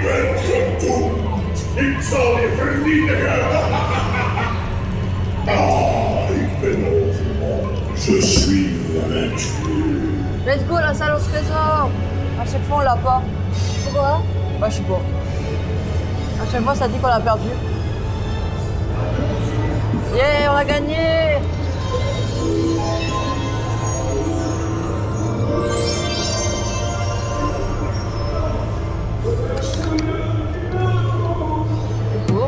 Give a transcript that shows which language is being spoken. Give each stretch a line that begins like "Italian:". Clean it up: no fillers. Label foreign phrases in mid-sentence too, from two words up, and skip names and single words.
French: Libère tout.
Dutch: Ik zal je vernietigen. Ah, ik ben overmand.
French: Je suis vaincu.
English: Let's go,
French: la salle au trésor. À chaque fois, on l'a pas. Pourquoi? Bah, je sais pas. À chaque fois, ça dit qu'on l'a perdu. Yeah, on a gagné. C'est beau.